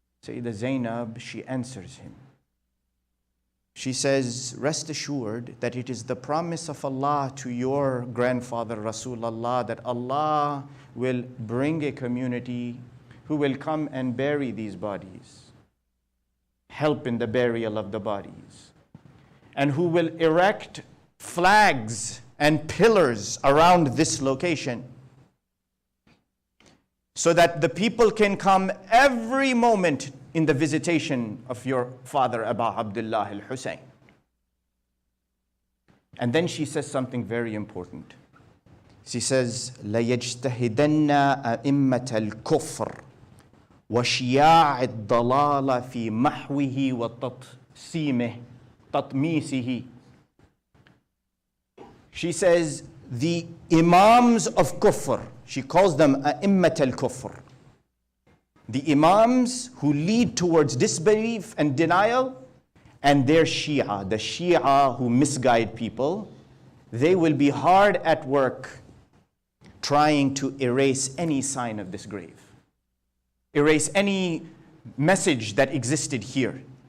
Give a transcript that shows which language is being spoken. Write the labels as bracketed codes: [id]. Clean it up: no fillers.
[en] Sayyidah Zainab, she answers him. She says, rest assured that it is the promise of Allah to your grandfather Rasulullah that Allah will bring a community who will come and bury these bodies, help in the burial of the bodies, and who will erect flags and pillars around this location so that the people can come every moment in the visitation of your father Abu Abdullah al-Hussein. And then she says something very important. [ar] She says, لَيَجْتَهِدَنَّ أَئِمَّةَ الْكُفْرِ وَشِيَاعِ الضَّلَالَ فِي مَحْوِهِ وَتَطْسِيمِهِ تَطْمِيسِهِ. [en] She says, the imams of kufr, she calls them a'immat al-kufr. The imams who lead towards disbelief and denial, and their Shia, the Shia who misguide people, they will be hard at work trying to erase any sign of this grave, erase any message that existed here.